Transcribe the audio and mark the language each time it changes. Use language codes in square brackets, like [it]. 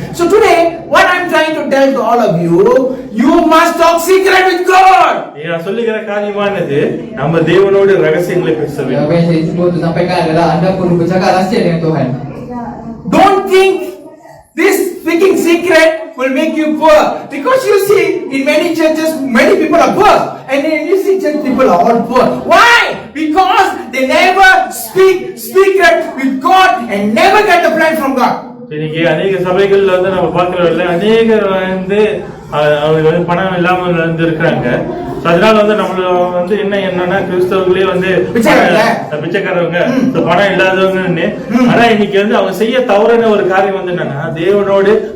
[en] So today, what I'm trying to tell to all of you, you must talk secret with God. [ta] நான் சொல்லுகிற காரியமானது நம்ம தேவனோட ரகசியங்களை பேச வேண்டும். [ms] apa yang saya cuba untuk sampaikan adalah anda perlu bercakap rahsia dengan Tuhan. [en] Don't think this speaking secret will make you poor, because you see in many churches many people are poor, and then you see church people are all poor. Why? Because they never speak secret with God and never get the plan from God. [ta] இன்னைக்கு அநேக சபைகள்ல வந்து நம்ம பார்க்கிறோம்ல, அநேகர் வந்து அவங்க வந்து பணம் இல்லாம வந்து இருக்காங்க. அதனால வந்து நம்மள வந்து என்னன்னா கிறிஸ்தவர்களே வந்து பிச்சைக்காரவங்க, பணம் இல்லாதவங்கன்னு. ஆனா இன்னைக்கு வந்து அவங்க செய்ய தவறான ஒரு காரியம் வந்து என்னன்னா, தேவனோடு